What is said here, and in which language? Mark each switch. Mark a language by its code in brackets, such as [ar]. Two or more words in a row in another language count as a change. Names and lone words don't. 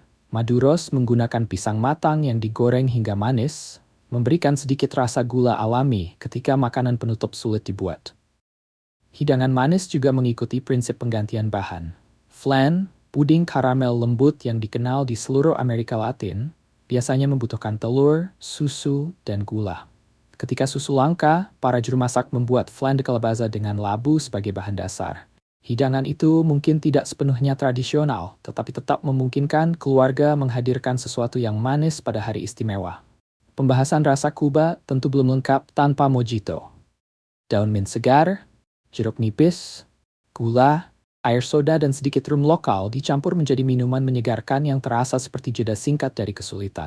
[id] Maduros menggunakan pisang matang yang digoreng hingga manis, memberikan sedikit rasa gula alami ketika makanan penutup sulit dibuat. Hidangan manis juga mengikuti prinsip penggantian bahan. Flan, puding karamel lembut yang dikenal di seluruh Amerika Latin, biasanya membutuhkan telur, susu, dan gula. Ketika susu langka, para juru masak membuat flan de calabaza dengan labu sebagai bahan dasar. Hidangan itu mungkin tidak sepenuhnya tradisional, tetapi tetap memungkinkan keluarga menghadirkan sesuatu yang manis pada hari istimewa. Pembahasan rasa Kuba tentu belum lengkap tanpa mojito. Daun mint segar, jeruk nipis, gula, air soda dan sedikit rum lokal dicampur menjadi minuman menyegarkan yang terasa seperti jeda singkat dari kesulitan.